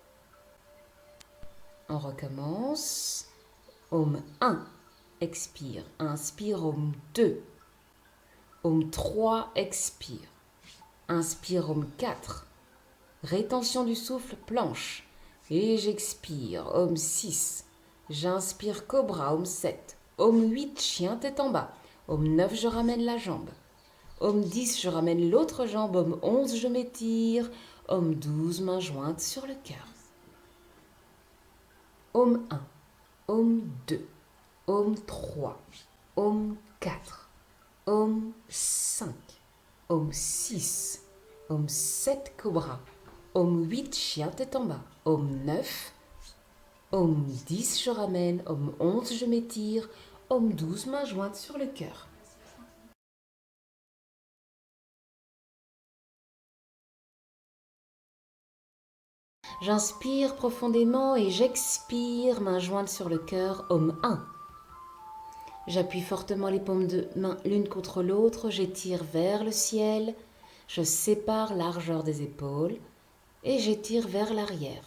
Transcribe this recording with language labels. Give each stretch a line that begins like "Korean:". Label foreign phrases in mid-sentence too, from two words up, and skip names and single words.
French: On recommence. Om 1, expire. Inspire, Om 2. Om 3, expire. Inspire, Om 4. Rétention du souffle, planche. Et j'expire, Om 6. J'inspire, cobra, Om 7. Om 8, chien tête en bas. Om 9, je ramène la jambe. Om 10, je ramène l'autre jambe. Om 11, je m'étire. Om 12, main jointe sur le cœur. Om 1. Om 2. Om 3. Om 4. Om 5. Om 6. Om 7, cobra. Om 8, chien tête en bas. Om 9. Om 10, je ramène. Om 11, je m'étire. Om 12, main jointe sur le cœur. J'inspire profondément et j'expire, main jointe sur le cœur, Om 1. J'appuie fortement les paumes de main l'une contre l'autre, j'étire vers le ciel, je sépare largeur des épaules et j'étire vers l'arrière.